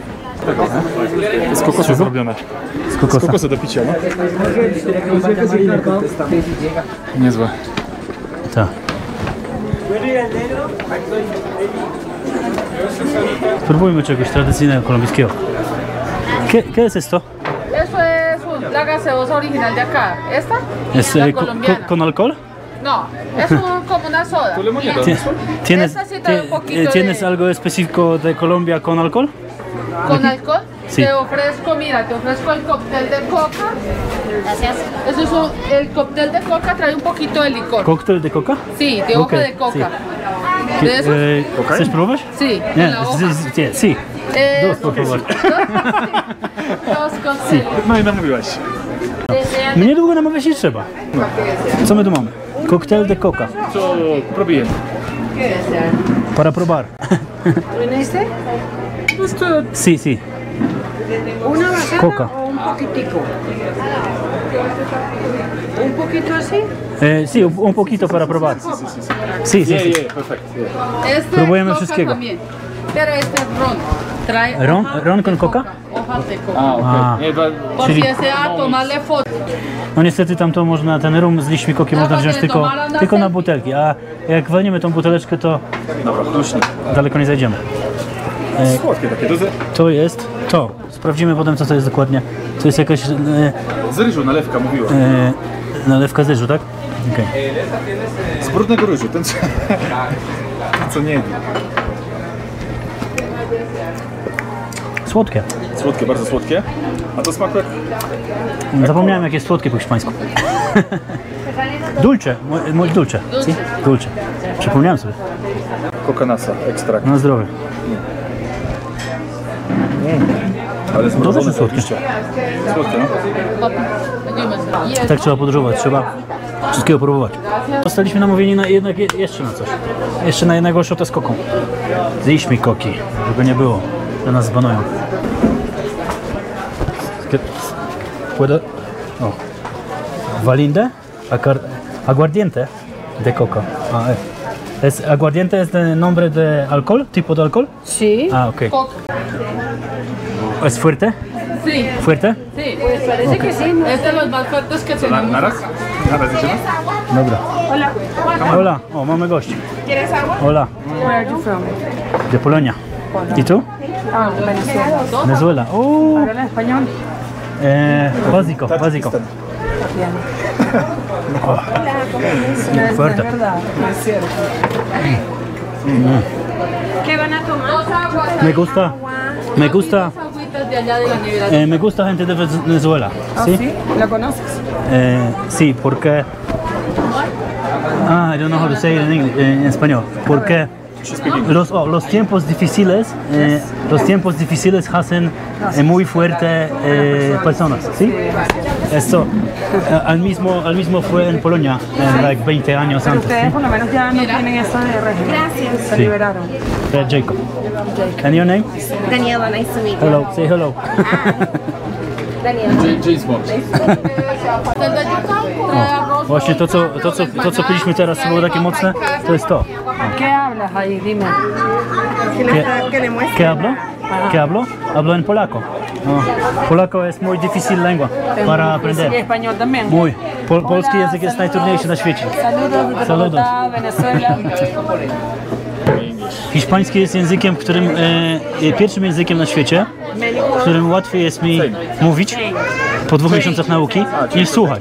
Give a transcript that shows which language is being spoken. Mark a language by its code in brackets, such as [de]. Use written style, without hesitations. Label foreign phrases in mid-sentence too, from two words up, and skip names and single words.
[pl] Z kokosu zrobione. Z kokosa. Z kokosu do picia, no. Niezłe. Tak. Spróbujmy czegoś tradycyjnego kolumbijskiego. [es] ¿Qué es esto? Eso es la gaseosa original de acá. ¿Esta? ¿Es La colombiana. con alcohol? No, es como una soda. ¿Tu limonada? ¿Tienes, Esta sí trae un poquito ¿tienes de- algo específico de Colombia con alcohol? ¿Con alcohol? Sí. Te ofrezco, mira, te ofrezco el cóctel de coca. Gracias. Eso es el cóctel de coca trae un poquito de licor. ¿Cóctel de coca? Sí, de Ok, hoja de coca. sí. ¿De eso? [pl] ¿Chcesz próbować? [es] Sí, con [pl] Nie, [es] la hoja. sí. Dos, por Dos, favor. dos cócteles. [pl] No i namówiłaś. Mnie długo namawiać nie trzeba. Co my tu mamy? Koktajl [es] de coca. [pl] Co robiłem? [es] Para probar. ¿En este? Sí, sí. ¿Una basada Coca. o un poquitico? ¿Un poquito así? Sí, un poquito para probar. Sí, sí, sí. [pl] perfekt. [es] Este [pl] Próbujemy [es] coca [pl] wszystkiego. [es] también. Pero este es ron. Trae ¿Ron? hojas ¿Ron de con coca? Hojas de coca. [pl] A, okej. A. Nie, [es] Por [pl] Czyli- [es] si desea tomarle foto. [pl] No niestety tam to można, ten rum z liśćmi koki można wziąć tylko na butelki, a jak walniemy tą buteleczkę, to dobra, dusznie. daleko nie zajdziemy. Słodkie takie, To jest to. Sprawdzimy potem, co to jest dokładnie. To jest jakaś z ryżu nalewka mówiła. nalewka z ryżu, tak? Okej. Z brudnego ryżu, ten co nie wie. Słodkie. Słodkie, bardzo słodkie. A to smakuje Zapomniałem, jak jest słodkie po hiszpańsku. [es] Dulce, muy dulce. Sí? Dulce. [pl] Przypomniałem sobie. kokonasa, ekstrakt. Na zdrowie. Ale jest To też jest słodkie. Słodkie, no. Tak trzeba podróżować, trzeba wszystkiego próbować. Zostaliśmy namówieni na jednak jeszcze na coś. Jeszcze na jednego shota z koką. Zjeść mi koki, żeby nie było, że nas zbanują. [es] ¿Puedo? No. Valinde? Aguardiente de coca. Aguardiente es el nombre de alcohol, tipo de alcohol? Sí. Ah, ok. Coca. ¿Es fuerte? Sí, ¿Fuerte? sí. Pues parece que sí. ¿No? Es de los más fuertes que tenemos. [pl] Naraz? Naraz idziemy? Dobra. [es] Hola. [pl] Hola, o mamy gości. [es] ¿Quieres agua? Hola, [en] Where are you from? [es] de Polonia. ¿Y tú? Ah, Venezuela. Venezuela. ¿Hablan español? Básico, básico. Fuerte. Es verdad, no es cierto. ¿Qué van a tomar? Dos aguas. Me gusta, Dos agüitas de allá de la nevera. me gusta gente de Venezuela. ¿Ah, ¿Sí? sí? ¿La conoces? Sí, porque... [en] I don't know how to say it in English, [es] en español. Porque los tiempos difíciles hacen muy fuerte personas, ¿sí? Esto, al mismo fue en Polonia, like 20 años Pero antes. ustedes ¿sí? por lo menos ya no tienen eso de régimen. Gracias. Se Sí. liberaron. Jacob. [en] And your name? Daniela, nice to meet you. Hello, say hello. Daniela. James Bond. [es] El de yuca trae arroz. [pl] Właśnie to, co piliśmy teraz, co było takie mocne, to jest to. [es] ¿Qué hablas ahí? Dime. Que le muestre. ¿Qué hablo? ¿Qué hablo? Hablo en polaco. No. Polaco es muy difícil lengua para aprender. ¿Y español también? [pl] Mój. Polski język jest najtrudniejszy na świecie. [es] Saludos desde Saludos. Bogotá, Venezuela. [pl] Hiszpański jest językiem, pierwszym językiem na świecie, którym łatwiej jest mi mówić po 2 miesiącach nauki, niż słuchać.